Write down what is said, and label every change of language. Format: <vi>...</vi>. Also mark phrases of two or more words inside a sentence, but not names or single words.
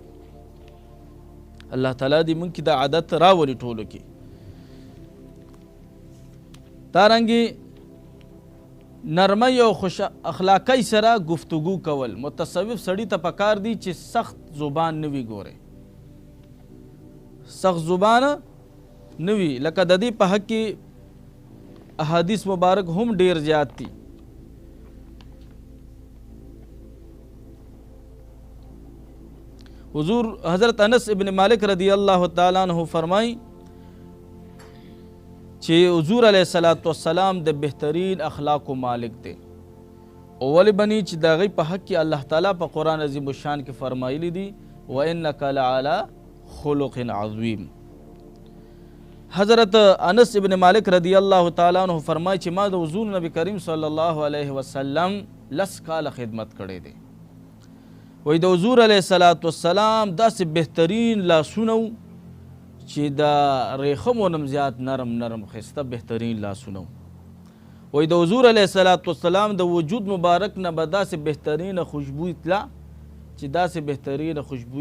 <ps>الله تعالی دې مونږ کې دا عادت راولي ټولو کې دارنګې نرمۍ او خوش اخلاقۍ سره گفتگو کول متصوف سړي ته پکار دی چې سخت زبان نه وي ګوره سخت زبان نه وي لکه د دې په حق کې احادیث مبارک هم ډیر زیات دي حضور حضرت انس ابن مالک</ps> <ar>رضی اللہ تعالی عنہ</ar> <ps>فرمائی چې حضور</ps> <ar>علیہ الصلوۃ والسلام</ar> <ps>د بهترین اخلاقو مالک دی او ولی بنی چې د غي په حق کې الله تعالی په قرآن عظیم الشان کې فرمایلی دی</ps> <ar>وانک لعلی خلق عظیم</ar> <ps>حضرت انس ابن مالک</ps> <ar>رضی اللہ تعالی عنہ</ar> <ps>فرمائی چې ما د حضور نبی کریم</ps> <ar>صلی الله علیه وسلم</ar> <ps>10 کال خدمت کړی دی وی د حضور</ps> <ar>علیه الصلاۃ والسلام</ar> <ps>داسې بهترین لاسونه چې د ریخمو نم زیات نرم ښایسته بهترین لاسونه وی د حضور</ps> <ar>علیه الصلاۃ والسلام</ar> <ps>د وجود مبارک نه به داسې بهترینه خوشبوی تله چې داسې بهترینه خوشبوی</ps>